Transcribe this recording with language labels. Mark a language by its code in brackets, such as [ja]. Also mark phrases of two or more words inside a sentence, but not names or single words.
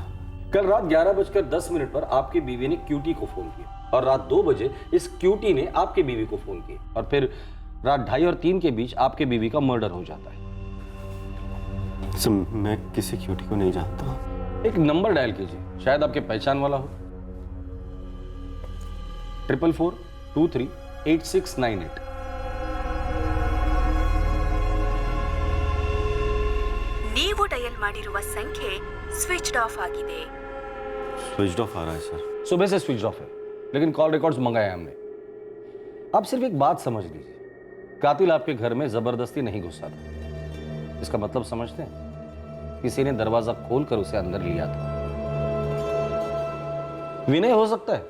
[hi] कल रात 11:10 पर आपकी बीवी ने क्यूटी को फोन किया और रात 2 बजे इस क्यूटी ने आपके बीवी को फोन किया और फिर रात 2:30 और 3 के बीच आपके बीवी का मर्डर हो जाता है। सब मैं किसी क्यूटी को नहीं जानता। एक नंबर डायल कीजिए, शायद आपके पहचान वाला हो। 444-23 8698। [kn] ನೀವು ಡಯಲ್ ಮಾಡಿರುವ ಸಂಖ್ಯೆ [en] switched off [kn] ಆಗಿದೆ. [en] switch off [hi] आ रहा है सर। सुबह से [en] switch off [hi] है, लेकिन [en] call records [hi] मंगाए हमने। आप सिर्फ एक बात समझ लीजिए, कातिल आपके घर में जबरदस्ती नहीं घुसा था। इसका मतलब समझते हैं? किसी ने दरवाजा खोलकर उसे अंदर लिया था। विनय हो सकता है।